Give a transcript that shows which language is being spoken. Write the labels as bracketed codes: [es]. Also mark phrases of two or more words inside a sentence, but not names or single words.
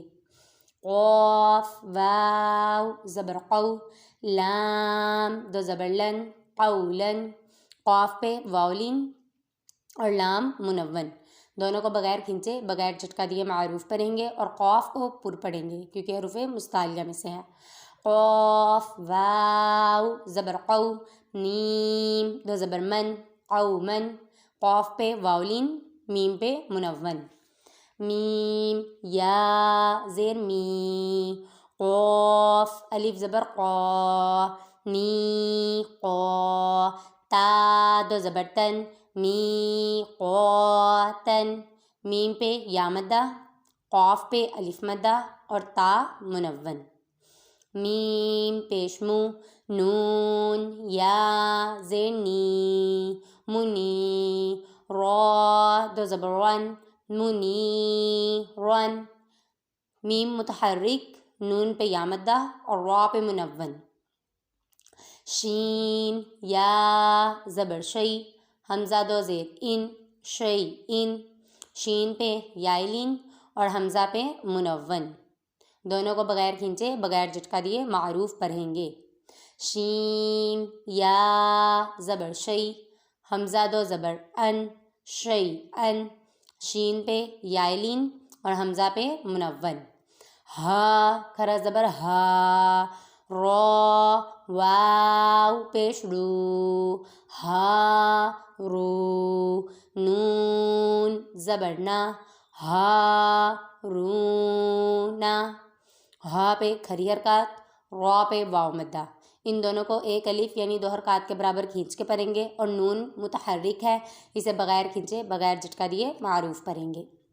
[ur] قاف واو زبر قو، لام 2 زبر لن، قولن، قاف پہ واولین اور لام منون، دونوں کو بغیر کھینچے بغیر جھٹکا دیے معروف پڑھیں گے اور قاف کو پر پڑھیں گے کیونکہ حروف مستعلیہ میں سے ہے۔ قاف واو زبر قو، نیم 2 زبر من، قومن، قاف پہ واولین، میم پہ منون، میم یا زیر می، قاف الف زبر قا، می قا، تا 2 زبر تن، می قاتن، میم پہ یا مدہ، قاف پہ الف مدہ اور تا منون، میم پیش مو، نون یا زیر نی، منی، را 2 زبر رن، منی رن، میم متحرک، نون پہ یا مدہ اور را پہ منون، شین یا زبر شی، حمزہ 2 زیر ان، شی ان، شین پہ یا لین اور حمزہ پہ منون، دونوں کو بغیر کھینچے بغیر جھٹکا دیے معروف پڑھیں گے۔ شین یا زبر شی، حمزہ 2 زبر ان، شی ان، شین پہ یا لین اور حمزہ پہ منون، ہا کھرا زبر ہا، را واو پیش رو، ہا رو، نون زبر نا، ہا رونا، ہا پہ کھری حرکات، را پہ واو مدہ، ان دونوں کو ایک الف یعنی 2 حرکات کے برابر کھینچ کے پڑھیں گے اور نون متحرک ہے، اسے بغیر کھینچے بغیر جھٹکا دیے معروف پڑھیں گے۔